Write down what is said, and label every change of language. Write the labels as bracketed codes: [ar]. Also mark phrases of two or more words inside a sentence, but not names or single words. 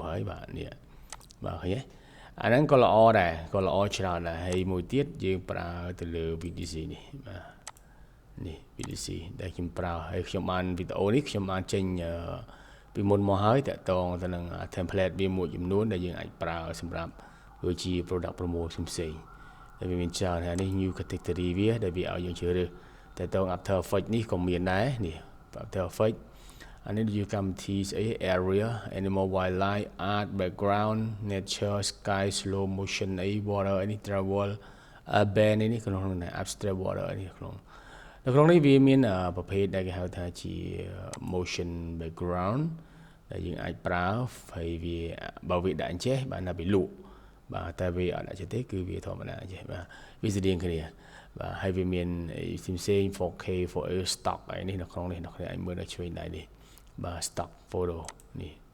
[km] ហើយបាទនេះបាទឃើញទេអាហ្នឹងក៏ល្អដែរក៏ល្អច្រើនដែរហើយមួយទៀតយើងប្រើទៅលើ VTC នេះបាទនេះ VTC ដែលខ្ញុំប្រើហើយខ្ញុំបានវីដេអូនេះខ្ញុំបានចេញពីមុនមកហើយ តកតងទៅនឹង template វាមួយចំនួនដែលយើងអាចប្រើសម្រាប់ដូចជា [en] product promotion [km] ផ្សេងដែលវាមានច្រើនហើយនេះ [en] new category [km] វាដែលវាឲ្យយើងជ្រើសរើសតកតង [en] after effect [km] នេះក៏មានដែរនេះ [en] after effect [km] អានេះជា [en] Camtasia អី area animal wildlife art background nature sky slow motion អី [km] water អីនេះ [en] travel urban [km] អីនេះក្នុងនេះ [en] abstract water [km] អីនេះក្នុងនៅក្នុងនេះវាមានប្រភេទដែលគេហៅថាជា [en] motion background [km] ដែលយើងអាចប្រើហើយវាបើវាដាក់អញ្ចេះបានថាវាលក់បាទតែវាអត់ដាក់ចេះទេគឺវាធម្មតាអញ្ចេះបាទវាស្តៀងគ្នាបាទហើយវាមានផ្សេង [en] 4K 4A stock [km] អីនេះនៅក្នុងនេះអ្នកអាចមើលដល់ឆ្វេងដៃនេះបាទ [en] stock photo [km] នេះ